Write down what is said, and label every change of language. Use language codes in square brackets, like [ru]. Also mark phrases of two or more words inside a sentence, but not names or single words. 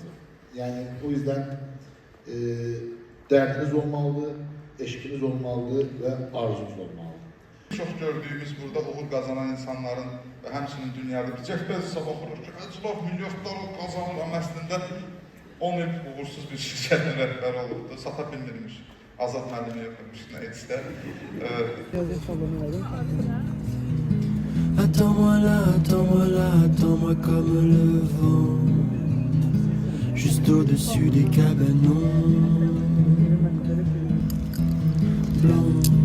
[tr] Yani o yüzden derdiniz olmalı, eşkiniz olmalı ve arzunuz olmalı. [az] Çox gördüyümüz burada uğur qazanan insanların və həmçinin dünyada bir Jeff Bezos'a baxırıq ki, acılıq milyardlar qazanır, amma əslində 10 il uğursuz bir şirkətin rəhbəri olubdu, sata bilmirmiş. Azad müəllimi yoxmuş, nə etsə. [fr] Attends-moi comme le vent, juste au-dessus des cabanons blancs.